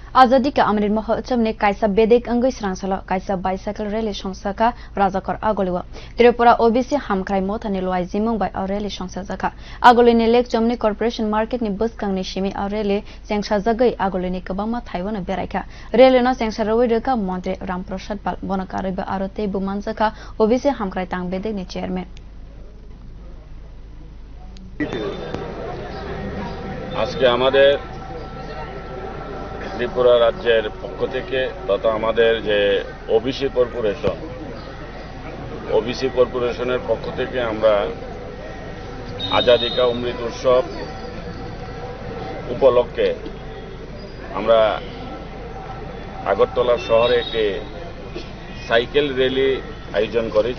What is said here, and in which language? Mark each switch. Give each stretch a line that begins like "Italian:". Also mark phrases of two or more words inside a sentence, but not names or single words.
Kok Borok: Azadi ka amrin mahotcham ne kaisa bedek angoi srangsala kaisa
English: bicycle rally
Kok Borok: songsaka rajakor agoliwa Tripura OBC hamkrai mothani loi jimung bai rally songsajaka agolini lek chomni
English: corporation market
Kok Borok: ni buskang ni shimi rally sengsa jagai agolini kabama thaiwana beraika rally no sengsa rawidaka montre ramprasad pal bonakariba arote bumanjaka OBC hamkrai tang bedek ni chairman
Bangla: আজকে আমাদের ত্রিপুরা রাজ্যের পক্ষ থেকে তথা আমাদের যে ওবিসি কর্পোরেশনের পক্ষ থেকে আমরা আজাদি কা অমৃত উৎসব উপলক্ষে আমরা আগরতলা শহরে একটি
English: cycle rally
Bangla: আয়োজন করেছি।